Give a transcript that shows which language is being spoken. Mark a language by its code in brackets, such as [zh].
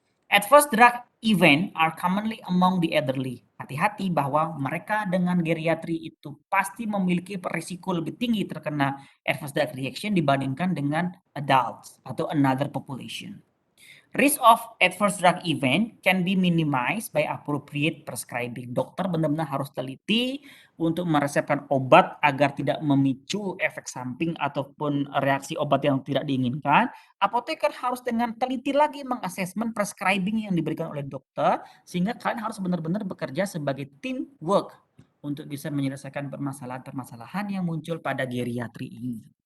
[en] Adverse drug event are commonly among the elderly. [id] Hati-hati bahwa mereka dengan geriatri itu pasti memiliki risiko lebih tinggi terkena adverse drug reaction dibandingkan dengan adults atau [en] another population. Risk of adverse drug event can be minimized by appropriate prescribing. [id] Dokter benar-benar harus teliti untuk meresepkan obat agar tidak memicu efek samping ataupun reaksi obat yang tidak diinginkan. Apoteker harus dengan teliti lagi mengasesmen prescribing yang diberikan oleh dokter sehingga kalian harus benar-benar bekerja sebagai teamwork untuk bisa menyelesaikan permasalahan-permasalahan yang muncul pada geriatri ini.